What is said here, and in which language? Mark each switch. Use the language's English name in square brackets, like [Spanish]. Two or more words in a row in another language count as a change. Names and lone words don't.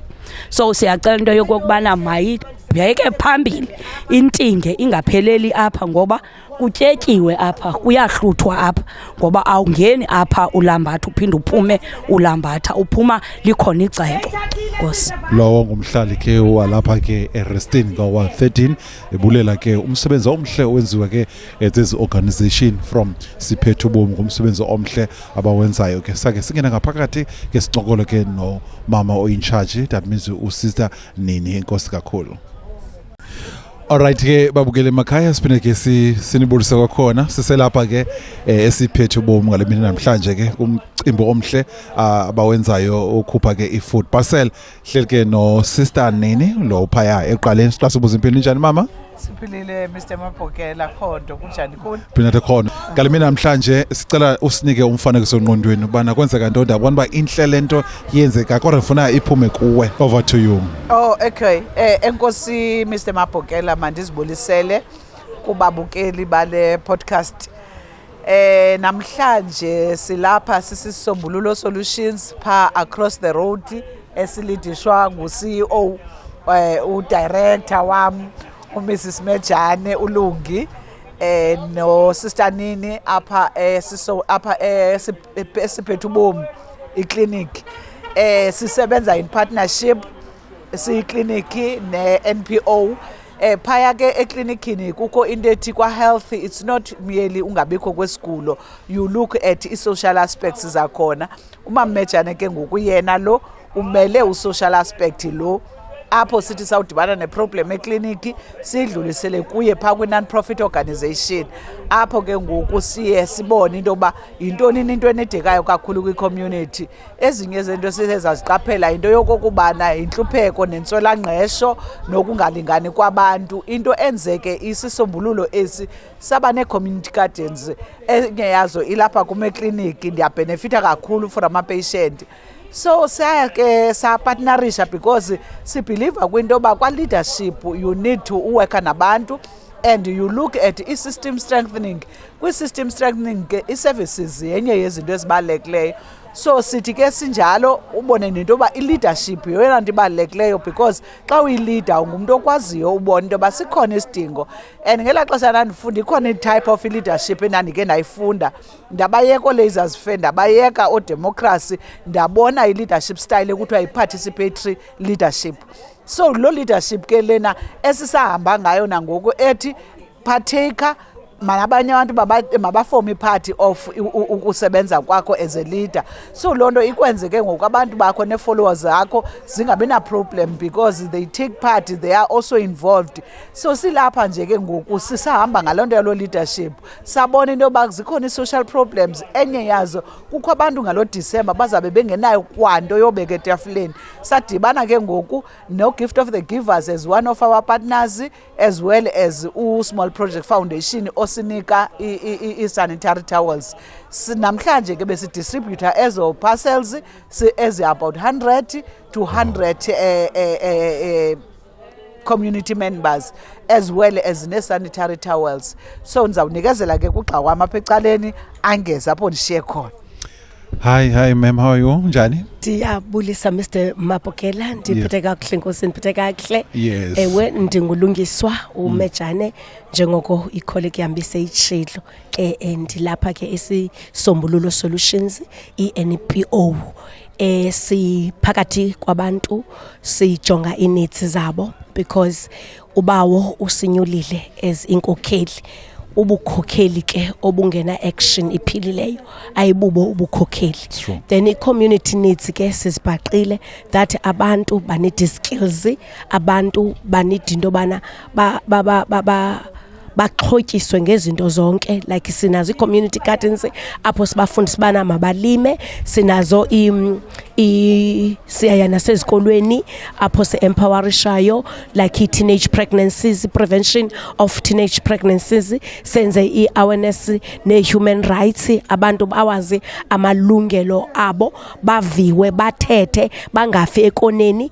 [Xhosa] So siyacela into yokubana mayibheke phambili intinge ingapheleli apha ngoba kutyetyiwe apha kuyahluthwa apha ngoba awungeni apha ulambatha uphinde uphume ulambatha uphuma likhona icebo. Nkosi lowo ngumhlali ke walapha ke eRestini ka-13 ebulela ke umsebenzi omhle owenziwa ke ezi [English] organization from [Xhosa] siphethe ubomi ngumsebenzi omhle abawenzayo ke sake singena ngaphakathi ke sicokolo ke no mama [English] in charge that means [Xhosa] usister Nini. Enkosi kakhulu. Alright ke babukele emakhaya siphinde ke sinibulisa kwakhona siselapha ke esiphethe ubomi ngalemini namhlanje ke umcimbi omhle abawenzayo ukhupha ke i- [English] food parcel [Xhosa] hleli ke no sister Nini lo phaya eqaleni sixa sibuza impilo njani mama? Siphilile Mr Mapokela Khondo kunjani khona? Philile khona. Ngalemini namhlanje sicela usinike umfanekiso engqondweni ubana kwenzeka ntoni ndabona ba inhle into yenzeka kodwa ngifuna iphume kuwe. [English] Over to you. Oh okay. [Xhosa] Enkosi Mr Mapokela mandizibulisele kubabukeli bale podcast. Namhlanje silapha sisisombululo solutions pa [English] across the road [Xhosa] esilidishwa ngu-CEO u-director wami uMrs Mejane uLungi no sister Nini apha esiphethe ubomi iclinic. Sisebenza [English] in partnership [Xhosa] siyiclinic ne-NPO. Phaya ke eklinikini kukho into ethi kwa health [English] it's not merely [Xhosa] ungabikho kwesigulo, [English] you look at i-social aspects zakhona. [Xhosa] Umama Mejane ke ngokuyena lo umele u- [English] social aspect [Xhosa] lo apho sithi sawudibana neproblem ekliniki sidlulisele kuye pha kwi- [English] non-profit organization [Xhosa] apho ke ngoku siye sibone into yoba yintoni into enedekayo kakhulu kwi-community. Ezinye zinto sisezaziqaphela into yokokubana yintlupheko nentswelangqesho nokungalingani kwabantu. Into enzeke isisombululo esi saba nee- [English] community gardens [Xhosa] enye yazo ilapha kumekliniki ndiyabhenefitha kakhulu for ama-patient. So saya ke sa partnerisha because si believe kwinto ba kwa leadership [English] you need to work [Xhosa] nabantu and you look at i- [English] system strengthening. [Xhosa] Kwi- [English] system strengthening [Xhosa] ke i-services yenye yezinto ezibalulekileyo. So sithi ke sinjalo ubone nento yoba i-leadership yeyona nto ibalulekileyo, because xa uyi-leader ungumntu okwaziyo ubona into yoba sikhona isidingo. And ngelaa xesha ndandifunda ikhona i- [English] type of leadership [Xhosa] endandike ndayifunda, ndabayeka oo-laissez faire, ndabayeka oodemocracy, ndabona i- [English] leadership style [Xhosa] ekuthiwa yi- [English] participatory leadership. [Xhosa] So loo leadership ke lena esisahamba ngayo nangoku ethi partaker, manabanye abantu mabafome ipart of ukusebenza kwakho [English] as a leader. [Xhosa] So loo nto ikwenze ke ngoku abantu bakho nee-followers zakho zingabi na-problem, [English] because they take part, they are also involved. [Xhosa] So silapha nje ke ngoku sisahamba ngaloo nto yaloo leadership, sabona into yoba zikhona i- [English] social problems. [Xhosa] Enye yazo kukho abantu ngaloo December bazabe bengenayo kwanto yobeka etafileni. Sadibana ke ngoku no-Gift of the Givers [English] as one of our partners, as well as [Xhosa] u-Small Project Foundation osinika i-sanitary towels. Namhlanje ke besidistributor ezo parcels ezi-about 100 to 100 [English] community members, as well as [Xhosa] ne-sanitary towels. So ndizawunikezela ke kugxa kwam apha ecaleni angeza apho ndishiye khona. [English] Hi ma'am, how are you? [Xhosa] Njani? Ndiyabulisa Mr. Mapokela, ndiphethe kakuhle Nkosi, ndiphethe kakuhle. [English] Yes. [Xhosa] Ewe ndingulungiswa uMejane njengoko icolleague yami seyitshilo. Ndilapha ke isisombululo solutions i-NPO. Siphakathi kwabantu sijonga ineeds zabo, because ubawo usinyulile as inkokheli. Ubukhokheli ke obungena action iphilileyo ayibubo ubukhokheli. Then i- [English] community needs [Xhosa] ke sisibhaqile that abantu banid skills, abantu banid into bana baxhotyiswe ngezinto zonke, like sinazo i-community gardens apho sibafundisa bana mabalime, sinazo siyaya nasezikolweni apho se-empowerishayo, like i- [English] teenage pregnancies, prevention of teenage pregnancies, [Xhosa] senze i-awareness ne- [English] human rights, [Xhosa] abantu bawazi amalungelo abo, baviwe, bathethe, bangafi ekoneni.